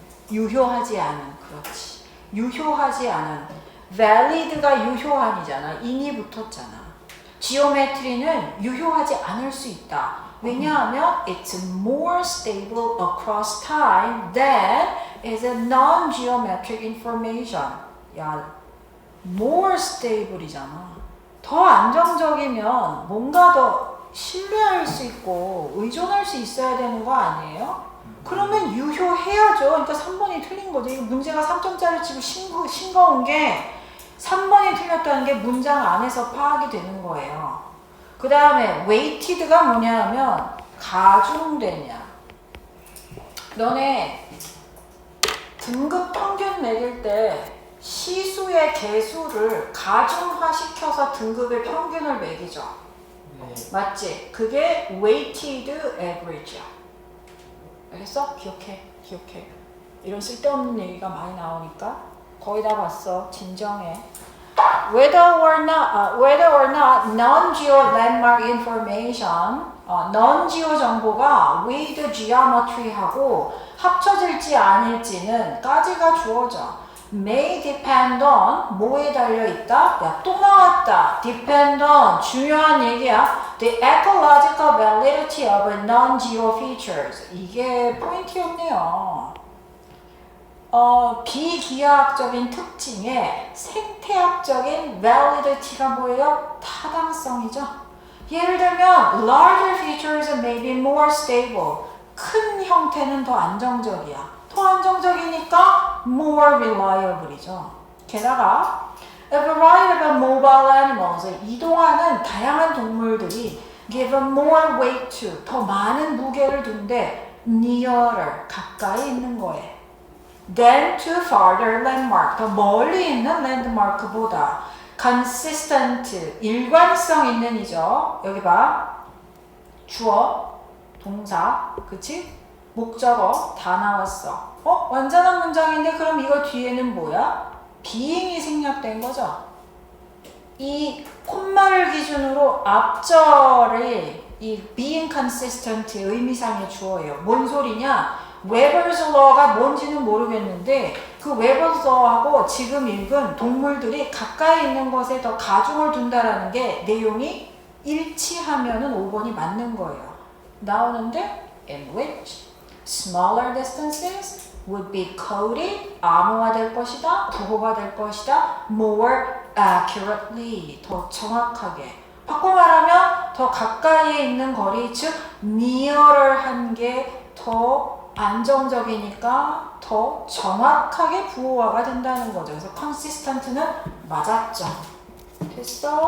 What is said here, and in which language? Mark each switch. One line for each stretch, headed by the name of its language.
Korean: 유효하지 않은. 그렇지. 유효하지 않은. valid가 유효한이잖아. in이 붙었잖아. geometry는 유효하지 않을 수 있다. 왜냐하면
English: it's more stable across time than is a non-geometric information.
Korean: 야,
English: more stable
Korean: 이잖아. 더 안정적이면 뭔가 더 신뢰할 수 있고 의존할 수 있어야 되는 거 아니에요? 그러면 유효해야죠. 그러니까 3번이 틀린 거죠. 이거 문제가 3점짜리 치고 싱거운 게 3번이 틀렸다는 게 문장 안에서 파악이 되는 거예요. 그 다음에 weighted가 뭐냐 하면 가중되냐. 너네 등급 평균 매길 때 시수의 개수를 가중화시켜서 등급의 평균을 매기죠. 네. 맞지? 그게 weighted average야. 알겠어? 기억해. 이런 쓸데없는 얘기가 많이 나오니까 거의 다 봤어. 진정해.
English: Whether or not non-geo landmark information, non-geo
Korean: 정보가
English: with geometry하고
Korean: 합쳐질지 아닐지는 까지가 주어져.
English: May depend on
Korean: 뭐에 달려 있다? 야, 또 나왔다. Depend on 중요한 얘기야.
English: The ecological validity of non-geo features.
Korean: 이게 포인트였네요. 비기하학적인 특징에 생태학적인 validity가 뭐예요? 타당성이죠. 예를 들면
English: larger features may be more stable.
Korean: 큰 형태는 더 안정적이야. 더 안정적이니까 more reliable이죠. 게다가
English: a variety of mobile animals,
Korean: 이동하는 다양한 동물들이
English: give a more weight to,
Korean: 더 많은 무게를 둔데
English: nearer,
Korean: 가까이 있는 거에
English: than to farther landmark,
Korean: 더 멀리 있는 랜드마크보다
English: consistent,
Korean: 일관성 있는 이죠. 여기 봐. 주어, 동사, 그치? 목적어 다 나왔어. 완전한 문장인데 그럼 이거 뒤에는 뭐야? being이 생략된 거죠. 이 콤마를 기준으로 앞절이 이 being consistent 의미상의 주어예요. 뭔 소리냐? Weber's Law가 뭔지는 모르겠는데 그 Weber's Law하고 지금 읽은 동물들이 가까이 있는 것에 더 가중을 둔다라는 게 내용이 일치하면은 5번이 맞는 거예요. 나오는데
English: in which smaller distances would be coded,
Korean: 암호화될 것이다, 부호가 될 것이다,
English: more accurately,
Korean: 더 정확하게. 바꿔 말하면 더 가까이에 있는 거리, 즉 nearer 한 게 더 안정적이니까 더 정확하게 부호화가 된다는 거죠. 그래서 consistent는 맞았죠. 됐어?